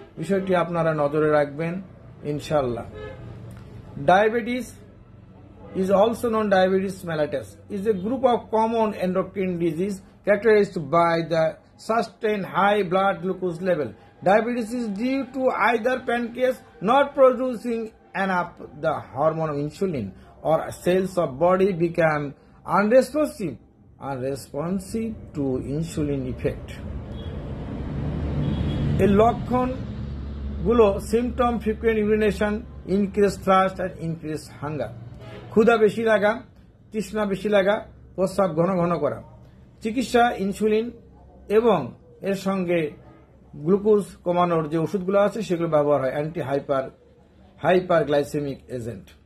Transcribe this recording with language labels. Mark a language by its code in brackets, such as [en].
[bn] বিষয়টি আপনারা নজরে রাখবেন ইনশাআল্লাহ। [en] Diabetes is also known diabetes mellitus is a group of common endocrine disease characterized by the sustained high blood glucose level. Diabetes is due to either pancreas not producing enough the hormone of insulin or cells of body become unresponsive আর responsive to insulin effect. [bn] এই লক্ষণগুলো [en] symptom frequent urination, increase thirst and increase hunger, [bn] ক্ষুধা বেশি লাগা, তৃষ্ণা বেশি লাগা, প্রস্রাব ঘন ঘন করা। চিকিৎসা ইনসুলিন এবং এর সঙ্গে গ্লুকোজ কমানোর যে ওষুধগুলো আছে সেগুলো ব্যবহার হয়, অ্যান্টি হাইপারগ্লাইসেমিক এজেন্ট।